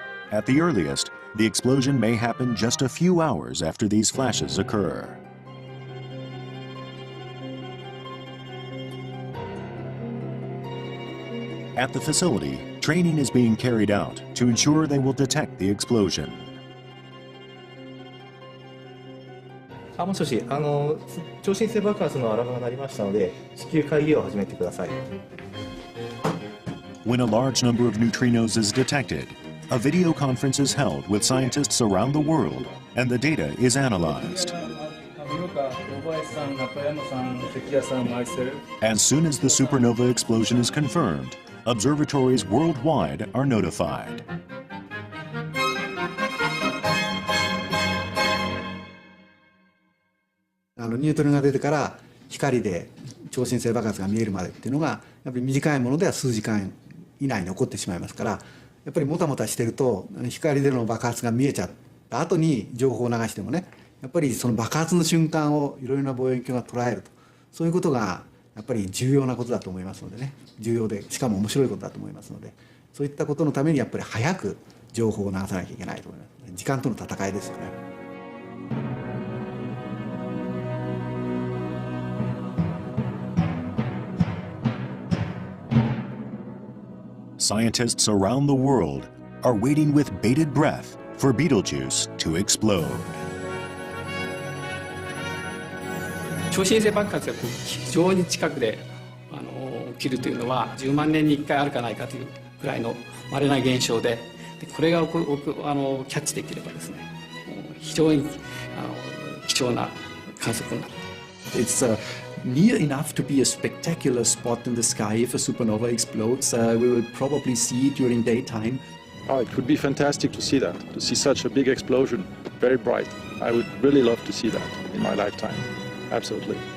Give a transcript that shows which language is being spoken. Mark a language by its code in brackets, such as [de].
[en] At the earliest, the explosion may happen just a few hours after these flashes occur. At the facility, training is being carried out to ensure they will detect the explosion. [ja] もしもし、超新星爆発のアラームが鳴りましたので、至急会議を始めてください。 [en] When a large number of neutrinos is detected, a video conference is held with scientists around the world, and the data is analyzed. As soon as the supernova explosion is confirmed, observatories worldwide are notified. [ja] 「ニュートリノが出てから光で超新星爆発が見えるまでっていうのがやっぱり短いものでは数時間以内に起こってしまいますから、やっぱりもたもたしてると光での爆発が見えちゃった後に情報を流してもね、やっぱりその爆発の瞬間をいろいろな望遠鏡が捉えると、そういうことがやっぱり重要なことだと思いますのでね、重要でしかも面白いことだと思いますので、そういったことのためにやっぱり早く情報を流さなきゃいけないと思います。時間との戦いですよね。 [en] Scientists around the world are waiting with bated breath for Betelgeuse to explode. [ja] 超新星爆発が非常に近くで起きるというのは10万年に1回あるかないかというくらいの稀な現象で、これがキャッチできればですね、非常に貴重な観測になる。 [en] It's near enough to be a spectacular spot in the sky. If a supernova explodes, we will probably see it during daytime. Oh, it would be fantastic to see that, to see such a big explosion, very bright. I would really love to see that in my lifetime. Absolutely.